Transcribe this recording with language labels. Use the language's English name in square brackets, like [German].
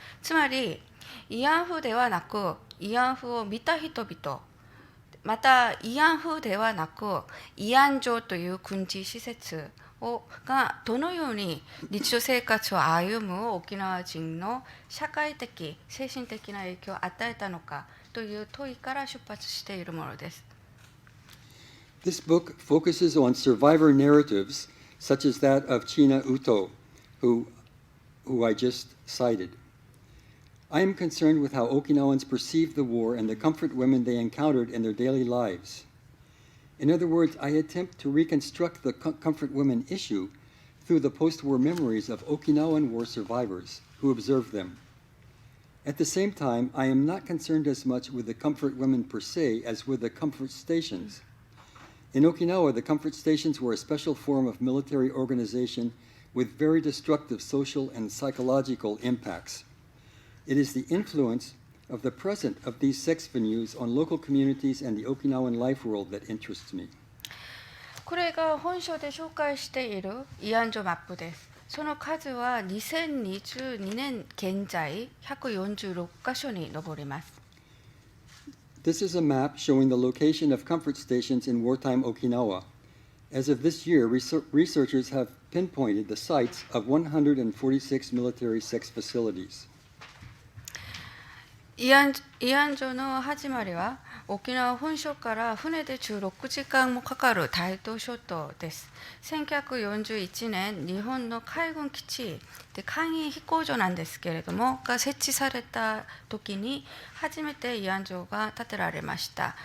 [Japanese] つまり慰安婦ではなく慰安婦を見た人々、また慰安婦ではなく慰安所という軍事施設がどのように日常生活を歩む沖縄人の社会的、精神的な影響を与えたのかという問いから出発しているものです。 [English] This book focuses on survivor narratives such as that of China Uto, who I just cited. I am concerned with how Okinawans perceive the war and the comfort women they encountered in their daily lives. In other words, I attempt to reconstruct the comfort women issue through the post-war memories of Okinawan war survivors who observed them. At the same time, I am not concerned as much with the comfort women per se as with the comfort stations. In Okinawa, the comfort stations were a special form of military organization with very destructive social and psychological impacts. It is the influence of the present of these sex venues on local communities and the Okinawan life world that interests me. [Japanese] これが本書で紹介している慰安所マップです。その数は2022年現在146カ所に上ります。 [English] This is a map showing the location of comfort stations in wartime Okinawa. As of this year, researchers have pinpointed the sites of 146 military sex facilities. [Japanese] 慰安所の始まりは沖縄本島から船で16時間もかかる大東諸島です。 1941年日本の海軍基地で簡易飛行場なんですけれどもが設置された時に初めて慰安所が建てられました。